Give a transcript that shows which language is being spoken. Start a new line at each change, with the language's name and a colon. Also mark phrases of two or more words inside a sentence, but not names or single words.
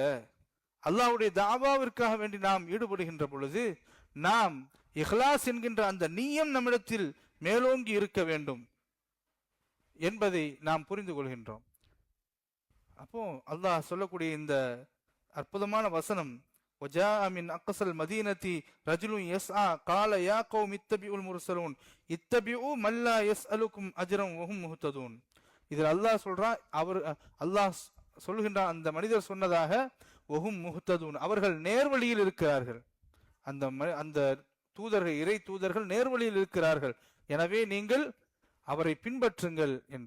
Tamil: அல்லாஹ்வுடைய தாவாவிற்காக வேண்டி நாம் ஈடுபடுகின்ற பொழுது நாம் இஹ்லாஸ் என்கின்ற அந்த நீயம் நம்மிடத்தில் மேலோங்கி இருக்க வேண்டும் என்பதை நாம் புரிந்து கொள்கின்றோம். அப்போ அல்லாஹ் சொல்லக்கூடிய இந்த அற்புதமான வசனம்,
Arabic: وَجَاءَ مِنْ أَقْصَى الْمَدِينَةِ رَجُلٌ يَسْعَى قَالَ يَا قَوْمِ اتَّبِعُوا الْمُرْسَلُونَ اتَّبِعُوا مَنْ لَا يَسْأَلُكُمْ أَجْرًا وَهُمْ مُهْتَدُونَ.
Tamil: இதில் அல்லாஹ் சொல்றான், அல்லாஹ் சொல்கின்றான் அந்த மனிதர் சொன்னதாக,
Arabic: وهم مهتدون,
Tamil: அவர்கள் நேர்வழியில் இருக்கிறார்கள். அந்த தூதர்கள், இறை தூதர்கள் நேர்வழியில் இருக்கிறார்கள், எனவே நீங்கள் அவரை பின்பற்றுங்கள் என்று.